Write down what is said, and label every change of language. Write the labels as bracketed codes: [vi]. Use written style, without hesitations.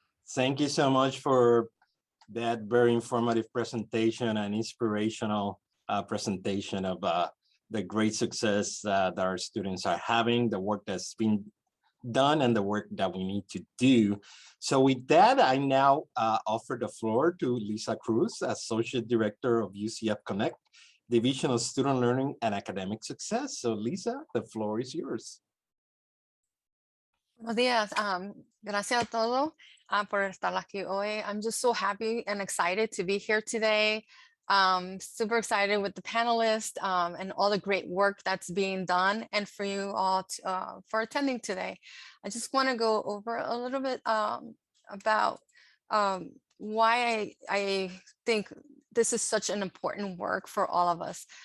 [en] Thank you so much for that very informative presentation and inspirational presentation of the great success that our students are having, the work that's been done, and the work that we need to do. So with that, I now offer the floor to Lisa Cruz, Associate Director of UCF Connect, Division of Student Learning and Academic Success. So Lisa, the floor is yours. [es] Buenos días. Gracias a todos por estar aquí hoy. [en] I'm just so happy and excited to be here today. Super excited with the panelists and all the great work that's being done, and for you all for attending today. I just want to go over a little bit about why I think this is such an important work for all of us.